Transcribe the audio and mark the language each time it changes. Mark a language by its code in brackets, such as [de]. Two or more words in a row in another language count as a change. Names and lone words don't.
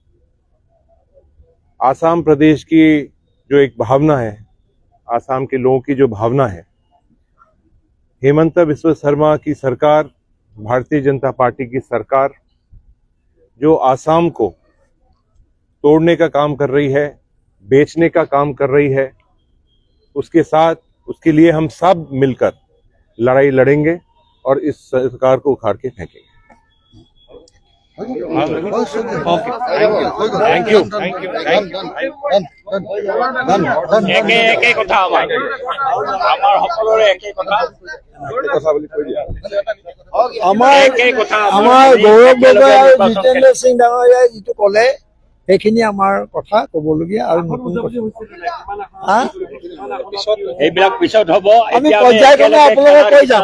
[hi] आसाम प्रदेश की जो एक भावना है, आसाम के लोगों की जो भावना है, हेमंत बिस्व शर्मा की सरकार, भारतीय जनता पार्टी की सरकार जो आसाम को तोड़ने का काम कर रही है, बेचने का काम कर रही है, उसके साथ उसके लिए हम सब मिलकर लड़ाई लड़ेंगे और इस सरकार को उखाड़ के फेंकेंगे। [en] Thank you. [as] আমাৰ গৌৰৱ গগৈ আৰু জিতেন্দ্ৰ সিং ডাঙৰীয়াই যিটো ক'লে সেইখিনি আমাৰ কথা ক'বলগীয়া, আৰু নতুন আমি পৰ্যায়ক্ৰমে আপোনালোকক কৈ যাম।